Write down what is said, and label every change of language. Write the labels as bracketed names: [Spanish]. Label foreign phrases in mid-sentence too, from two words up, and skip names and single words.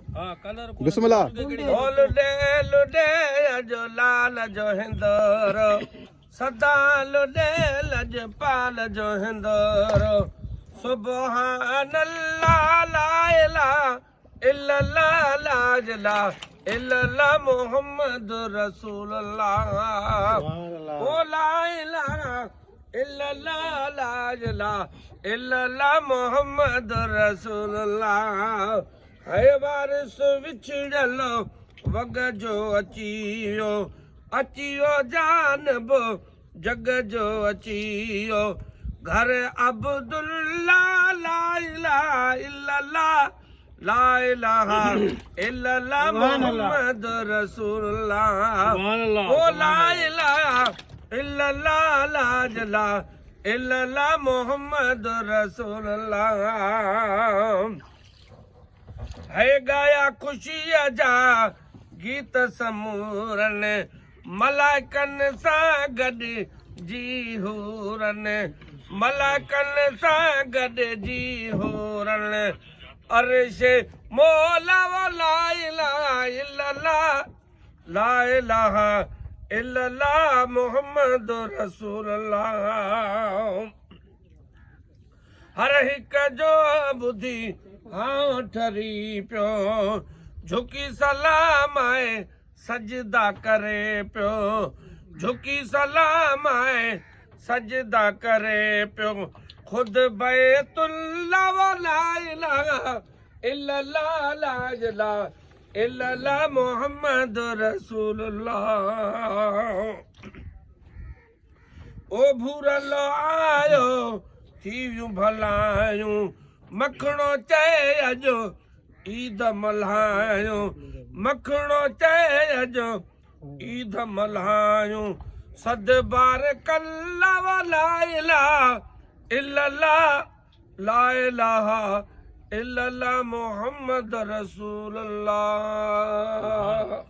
[Sindhi] ها، ڪلر ڪون [Arabic] بسم الله. [Sindhi] ڪهڙي، ڪهڙي؟ او لڏي، لڏي جو لال جو هندور، سدا لڏي لجپال جو هندور. [Arabic] سبحان الله، لا اله الا الله، لا اله الا الله، محمد رسول الله. سبحان الله. او لا اله الا الله، لا اله الا الله، محمد رسول الله. [Sindhi] هي وارث وڇڙيل وڳ جو اچي ويو، اچي ويو جانب جڳ جو اچي ويو. گهر عبدالله، [Arabic] لا اله الا الله، لا اله الا الله، سبحان الله. محمد رسول الله. سبحان الله، او سبحان لا الله. اله الا الله، لا اله الا الله، محمد رسول الله. [Sindhi] هي ڳايا خوشيءَ جا گيت سمورن، ملائڪن سان گڏ جي هورن، ملائڪن سان گڏ جي هورن. عرش مولا، [Arabic] لا اله الا الله، لا اله الا الله، محمد رسول الله. [Sindhi] هر هڪ جو ٻڌي آئون ٺري پيو، جهڪي سلام آهي سجدا ڪري پيو، جهڪي سلام آهي سجدا ڪري پيو. [Arabic] خود بيت الله، لا اله الا الله، لا اله الا الله، محمد رسول الله. [Sindhi] او ڀورل آيو، ٿي ويون ڀلائيون، مکڻو چئي اڄ عيد ملهايون، مکڻو چئي اڄ عيد ملهايون. صد بار ڪلا، [Arabic] لا اله الا الله، لا اله الا الله، محمد رسول الله.